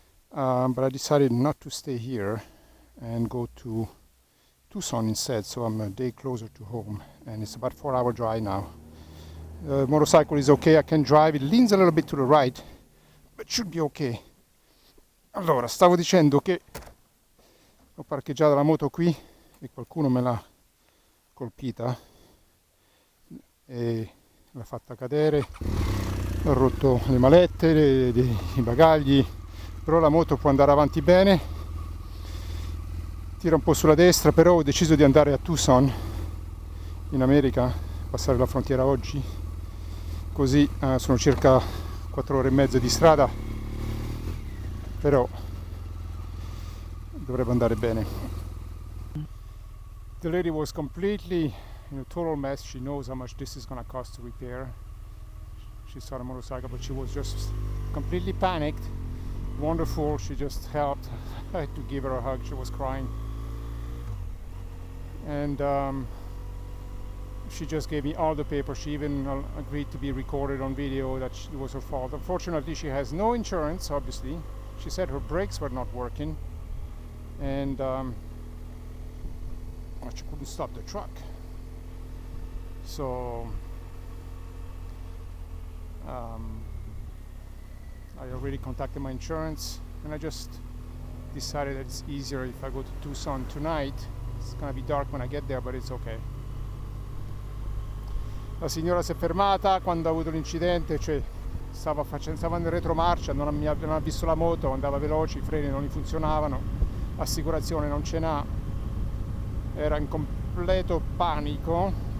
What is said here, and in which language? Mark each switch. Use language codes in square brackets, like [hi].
[en] But I decided not to stay here and go to Tucson instead, so I'm a day closer to home, and it's about 4-hour drive now. The motorcycle is okay, I can drive. It leans a little bit to the right, but should be okay. [it] Allora, stavo dicendo che ho parcheggiato la moto qui e qualcuno me l'ha colpita e l'ha fatta cadere ho rotto le malette, i bagagli, però la moto può andare avanti bene, tira un po' sulla destra, però ho deciso di andare a Tucson in America, passare la frontiera oggi, così sono circa 4 ore e mezza di strada, però dovrebbe andare bene. [en] The lady was completely in a total mess. She knows how much this is going to cost to repair. She saw the motorcycle, but she was just completely panicked. Wonderful, she just helped. I had to give her a hug, she was crying. And she just gave me all the papers. She even agreed to be recorded on video that it was her fault. Unfortunately, she has no insurance, obviously. She said her brakes were not working. And she couldn't stop the truck. So I already contacted my insurance, and I just decided that it's easier if I go to Tucson tonight. It's gonna be dark when I get there, but it's okay. [it] La signora si è fermata quando ha avuto l'incidente, cioè stava in retromarcia, non ha visto la moto, andava veloce, i freni non gli funzionavano, l'assicurazione non ce n'ha, era in completo panico.